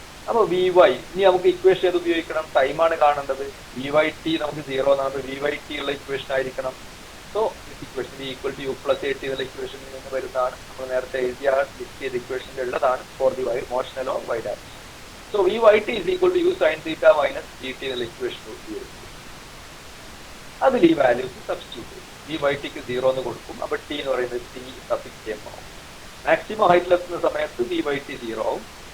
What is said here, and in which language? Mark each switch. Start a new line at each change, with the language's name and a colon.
Malayalam: അപ്പോൾ Vy ഇനി നമുക്ക് ഇക്വേഷൻ ഏത് ഉപയോഗിക്കണം? ടൈമാണ് കാണേണ്ടത്. Vyt നമുക്ക് 0 എന്നാണ്. Vyt ഉള്ള ഇക്വേഷൻ ആയിരിക്കണം.
English: so this equation
Malayalam: v equal to u plus at എന്നുള്ള ഇക്വേഷനിൽ നിന്ന് വരുന്നതാണ്. നമ്മൾ നേരത്തെ എഴുതിയ ലിസ്റ്റ് ചെയ്ത ഇക്വേഷനിൽ ഉള്ളതാണ്
English: For the motion along y direction. So Vyt is equal to u sin theta minus gt എന്നുള്ള equation ഉപയോഗിക്കും.
Malayalam: അതിൽ ഈ വാല്യൂസ് സബ്സ്റ്റിറ്റ്യൂട്ട് ചെയ്യും. Vytക്ക് 0 എന്ന് കൊടുക്കും. അപ്പോൾ t എന്ന് പറയുന്നത് T_m ആവും. മാക്സിമം ഹൈറ്റിലെത്തുന്ന സമയത്ത് Vyt 0 ആവും.